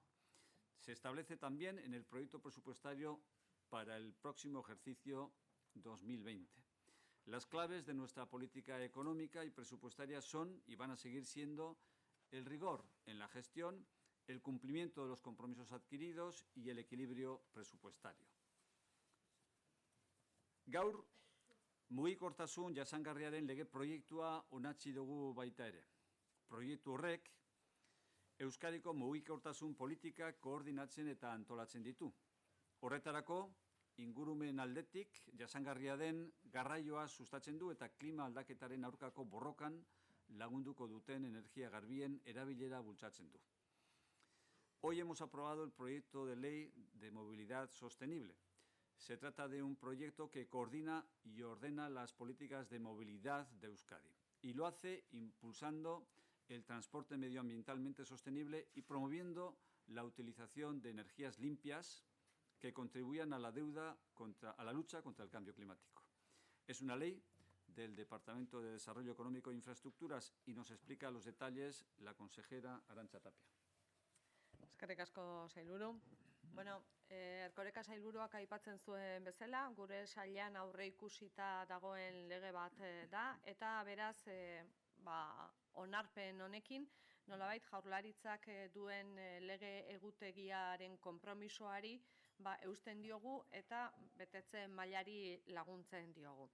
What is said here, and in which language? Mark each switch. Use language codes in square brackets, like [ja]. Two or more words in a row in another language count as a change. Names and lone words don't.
[es] Se establece también en el proyecto presupuestario para el próximo ejercicio 2020. Las claves de nuestra política económica y presupuestaria son y van a seguir siendo el rigor en la gestión el cumplimiento de los compromisos adquiridos y el equilibrio presupuestario. [eu] Gaur, mugikortasun jasangarriaren lege proiektua onatzi dugu baita ere. Proiektu horrek Euskadiko mugikortasun politikak koordinatzen eta antolatzen ditu. Horretarako, ingurumen aldetik jasangarria den garraioa sustatzen du eta klima aldaketaren aurkako borrokan lagunduko duten energia garbien erabilera bultzatzen du. [es] Hoy hemos aprobado el proyecto de ley de movilidad sostenible. Se trata de un proyecto que coordina y ordena las políticas de movilidad de Euskadi y lo hace impulsando el transporte medioambientalmente sostenible y promoviendo la utilización de energías limpias que contribuyan a la lucha contra el cambio climático. Es una ley del Departamento de Desarrollo Económico e Infraestructuras y nos explica los detalles la consejera Arantxa Tapia. [eu] Eskerrik asko, sailburu. Bueno, Erkoreka sailburuak aipatzen zuen bezala, gure sailean aurre ikusita dagoen lege bat da, eta beraz, onarpen honekin, nolabait jaurlaritzak duen lege egutegiaren konpromisoari eusten diogu eta betetzen mailari laguntzen diogu.